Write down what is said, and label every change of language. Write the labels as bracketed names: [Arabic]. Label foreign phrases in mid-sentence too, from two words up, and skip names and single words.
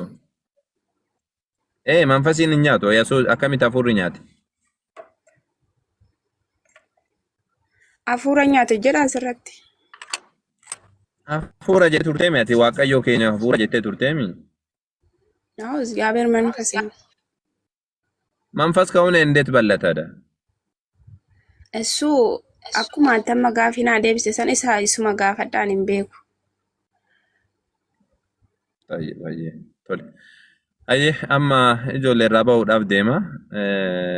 [Oromo] Manfasiin hin nyaatu Yesuus akkamitti hafuurri nyaate. hafuura nyaate jedha asirratti. Hafuura jettee turteemi ati Waaqayyoo keenya hafuura jettee turteemi. [Amharic] Yaa'u እግዚአብሔር መንፈስ ነው። [Oromo] Manfas ka'uun endeet bal'ataadha. እሱ akkuma antamma gaafii naa deebise san isaa isuma gaafadhaan hin beeku. Baay'ee tole. Ayyee amma ijoollee irraa bahuudhaaf deema.